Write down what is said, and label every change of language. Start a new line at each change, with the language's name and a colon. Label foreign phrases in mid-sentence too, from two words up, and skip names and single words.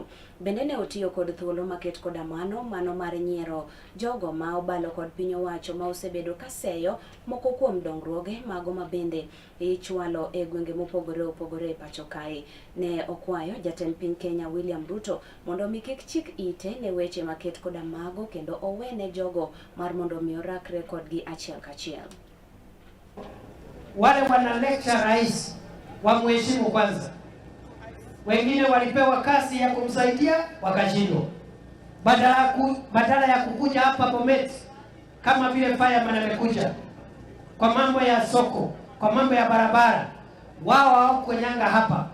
Luo (Kenya and Tanzania): Bende ne otiyo kod thuolo maket koda mano mar nyiero jogo ma obalo kod piny owacho ma osebedo ka seyo moko kuom dongruoge mago ma bende ichwalo e gwenge mopogore opogore e pacho kae. Ne okwayo jatend piny Kenya William Ruto mondo mi kik chik ite ne weche maket koda mago kendo owene jogo mar mondo mi orakre kodgi achiel kachiel.
Swahili: Wale wana lecture rais wa mheshimu kwanza. Wengine walipewa kazi ya kumsaidia wakashindwa. Badala ya kukuja hapa Bomet kama vile fireman amekuja kwa mambo ya soko, kwa mambo ya barabara, wao hawakonyanga hapa.